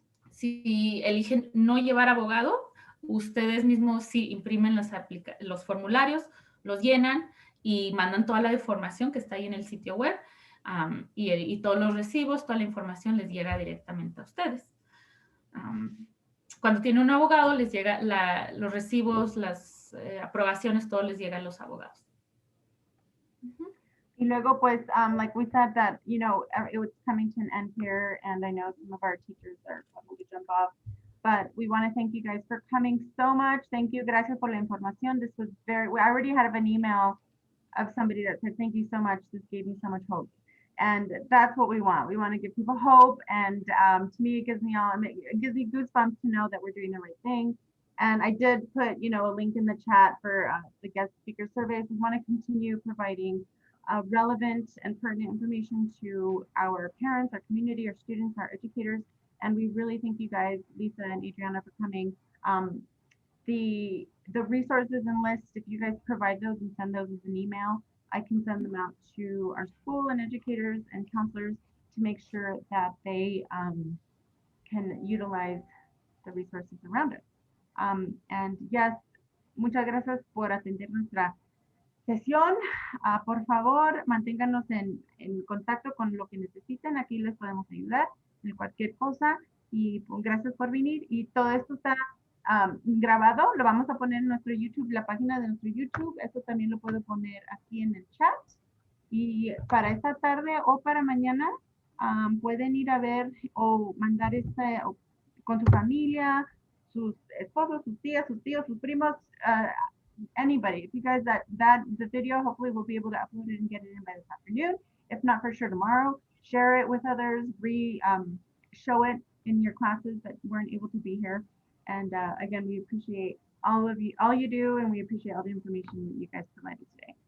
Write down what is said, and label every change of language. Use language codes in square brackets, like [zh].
[es] Si eligen no llevar abogado, ustedes mismos sí imprimen los formularios, los llenan y mandan toda la información que está ahí en el sitio web. Y todos los recibos, toda la información les llega directamente a ustedes. Cuando tiene un abogado, les llega los recibos, las aprobaciones, todo les llega a los abogados. Y luego, pues, [en] like we said that, you know, it was coming to an end here, and I know some of our teachers are probably to jump off, but we want to thank you guys for coming so much. Thank you. [es] Gracias por la información. [en] This was I already had an email of somebody that said, thank you so much. This gave me so much hope. And that's what we want. We want to give people hope. And to me, it gives me goosebumps to know that we're doing the right thing. And I did put, you know, a link in the chat for the guest speaker surveys. We want to continue providing relevant and pertinent information to our parents, our community, our students, our educators. And we really thank you guys, Lisa and Adriana, for coming. The resources and lists, if you guys provide those and send those as an email, I can send them out to our school and educators and counselors to make sure that they can utilize the resources around it. And yes, [es] muchas gracias por atender nuestra sesión. Por favor, manténganos en contacto con lo que necesiten. Aquí les podemos ayudar en cualquier cosa. Y pues, gracias por venir. Y todo esto está grabado. Lo vamos a poner en nuestro YouTube, la página de nuestro YouTube. Esto también lo puedo poner aquí en el chat. Y para esta tarde o para mañana pueden ir a ver o mandar con su familia, sus esposos, sus tías, sus tíos, sus primos, anybody. [en] If you guys the video, hopefully we'll be able to upload it and get it in by this afternoon. If not, for sure tomorrow. Share it with others. Show it in your classes that weren't able to be here. And again, we appreciate all you do, and we appreciate all the information that you guys provided today.